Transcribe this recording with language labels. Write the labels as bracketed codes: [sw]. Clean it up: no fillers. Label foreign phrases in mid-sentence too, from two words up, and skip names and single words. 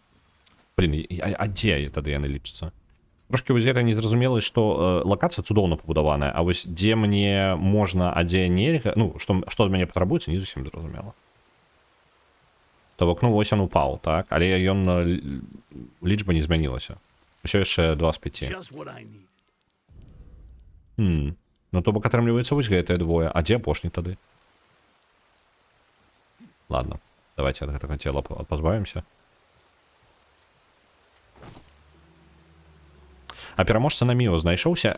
[be] Блин, а дзе тады яны лічацца? Трошки вось гэта незразумела, што лакацыя цудоўна пабудаваная, а вось дзе мне можна, а дзе нельга, ну, што ад мяне патрабуецца, не зусім зразумела. То бок, ну, вось ён упаў, так? Але ён лічба не змянілася. Усё яшчэ 2 з 5. [en] Just what I need. [be] Ну, то бок атрымліваецца вось гэтыя 2. А дзе апошні тады? [ru] Ладно, давайте [be] ад гэтага цела пазбавімся. А пераможца на Міо знайшоўся.